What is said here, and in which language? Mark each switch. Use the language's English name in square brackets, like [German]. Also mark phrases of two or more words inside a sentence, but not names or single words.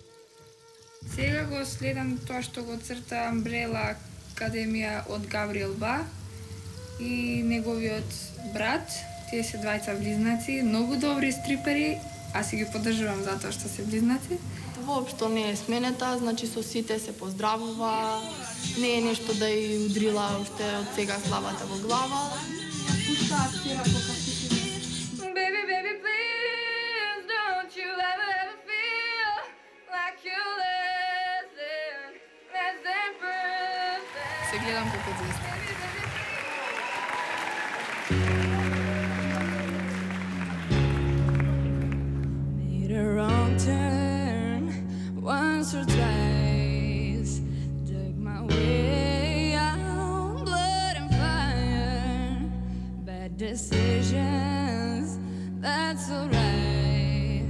[Macedonian] Сега го следам тоа што го црта Umbrella Академија од Габриел Ба и неговиот брат. Тие се двајца близнаци, многу добри стрипери, аз си ги поддржувам затоа што се близнаци. Воопшто не е сменета, значи со сите се поздравува, не е нешто да ја удрила уште од сега славата во глава. [English] Baby, baby, please don't you ever feel like you're less than perfect. [Macedonian] Се гледам како звезда. [English] Made a wrong turn once or twice, dug my way out, blood and fire, bad decisions, that's alright.